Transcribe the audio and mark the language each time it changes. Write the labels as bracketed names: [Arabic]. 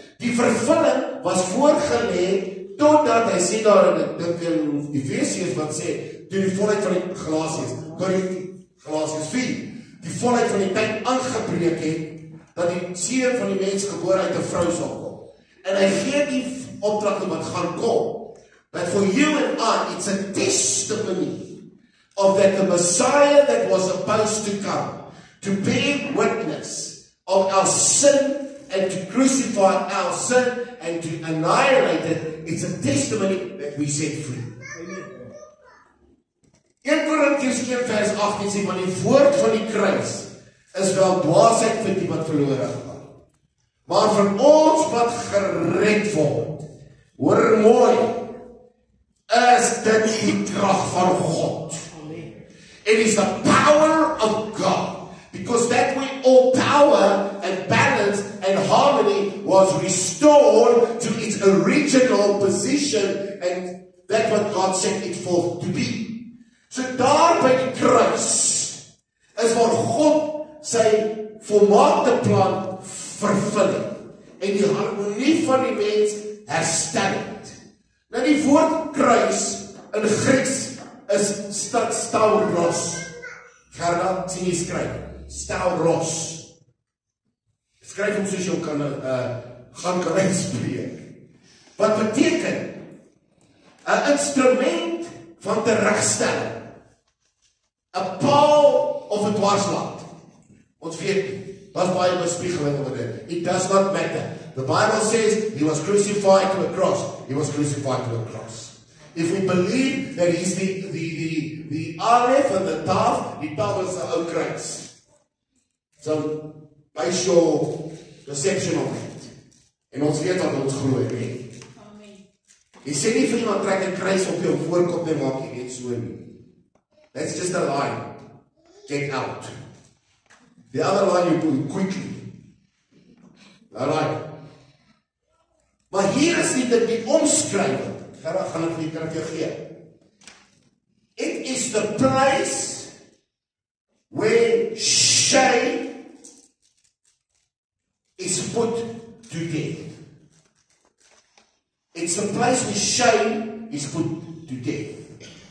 [Afrikaans] Die vervulling was voorgelê totdat hy sê daar in, ek dink in Efesiërs wat sê, toe die volheid van die Galasiërs 4, die volheid van die tyd aangebreek het, dat die seun van die mens gebore uit 'n vrou sal kom. En hy gee die opdrag wat gaan kom. [English] But for you and I, it's a testimony of that the Messiah that was supposed to come, to bear witness of our sin and to crucify our sin and to annihilate it, it's a testimony that we set free. [Afrikaans] 1 Korintiërs 1 vers 18 sê, want die woord van die kruis is wel dwaasheid vir die wat verlore gaan. Maar vir ons wat gered word, hoor mooi, is dit die krag van God. [English] It is the power of God. Because that way all power and balance and harmony was restored to its original position, and that's what God set it forth to be. [Afrikaans] So daar by die kruis is waar God sy volmaakte plan vervul het en die harmonie van die mens herstel het. Nou die woord kruis in Grieks is stauros. Gerda, sien jy skryf? Stauros. Skryf hom soos jy kan gaan kan spreek. Wat beteken 'n instrument van terugstelling. 'n paal of 'n dwarslaat. Ons weet, daar's baie bespiegeling oor dit. [English] It does not matter. The Bible says he was crucified to a cross. He was crucified to a cross. If we believe that he's the Aleph and the Taf, [Afrikaans] die Taf is 'n ou kruis. [English] So, base your perception of it. [Afrikaans] En ons weet wat ons glo, nee. Amen. Jy sê nie vir iemand trek 'n kruis op jou voorkop en maak jy net so nie. [English] That's just a line. Get out. The other line you do quickly. Alright. [Afrikaans] Maar hier is die omskrywing. Gaan ek vir die kan ek jou gee. [English] It is the place where shame is put to death. It's the place where shame is put to death.